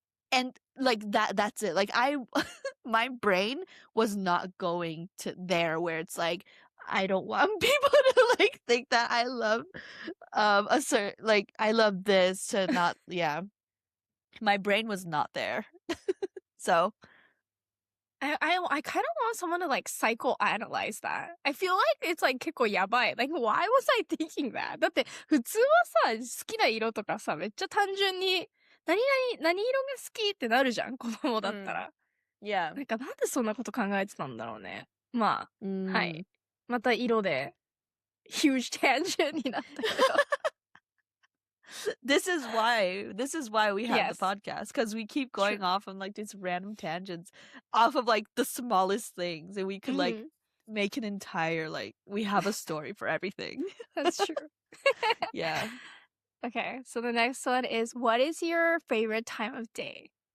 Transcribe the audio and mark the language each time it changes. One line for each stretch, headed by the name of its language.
English: And like that's it. Like my brain was not going to there where it's like I don't want people to like think that I love a certain, like I love this to not, yeah. My brain was not there. So I kind of want someone to like psychoanalyze that. I feel like it's like
Japanese: 結構やばい.
English: Like why was I thinking that?
Japanese: だって普通はさ、好きな色とかさ、めっちゃ単純に何色が好きってなるじゃん、子供だったら。
English: yeah.
Japanese: なんかなんでそんなこと考えてたんだろうね。まあ、はい。また色で
English: huge tangent
Japanese: になったけど。
English: This is why we have Yes. the podcast, because we keep going off on like these random tangents off of like the smallest things, and we could like make an entire, like we have a story for everything. That's true. Yeah. Okay, so the next one is, what is your favorite time of day?